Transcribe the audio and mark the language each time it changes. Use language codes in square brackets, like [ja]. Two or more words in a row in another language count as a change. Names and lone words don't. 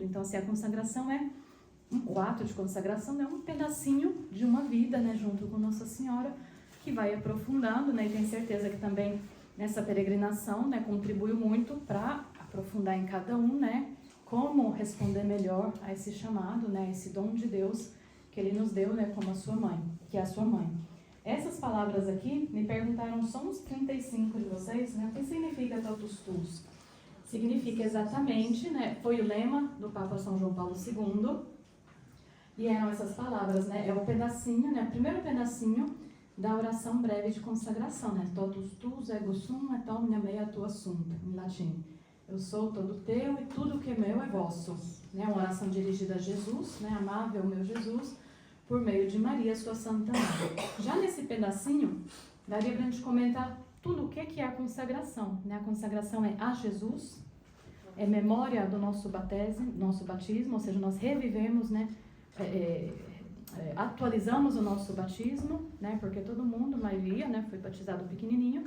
[pt] Então, assim, a consagração o ato de consagração é um pedacinho de uma vida, né, junto com Nossa Senhora, que vai aprofundando, né, e tenho certeza que também nessa peregrinação, né, contribuiu muito para aprofundar em cada um, né, como responder melhor a esse chamado, né, esse dom de Deus que Ele nos deu, né, como a sua mãe, que é a sua mãe. Essas palavras aqui, me perguntaram, somos 35 de vocês, né, o que significa [la] totus tuus? [pt] Significa exatamente, né, foi o lema do Papa São João Paulo II, e eram essas palavras, né, é o pedacinho, né, o primeiro pedacinho da oração breve de consagração, né, [la] totus tuus ego sum et omnia mea tua sunt, [pt] em latim. Eu sou todo teu e tudo que é meu é vosso. Né, uma oração dirigida a Jesus, né, amável meu Jesus, por meio de Maria, sua Santa Mãe. Já nesse pedacinho, daria para a gente comentar tudo o que é a consagração. Né? A consagração é a Jesus, é memória do nosso batismo, ou seja, nós revivemos, né, atualizamos o nosso batismo, né, porque todo mundo, a maioria, né, foi batizado pequenininho.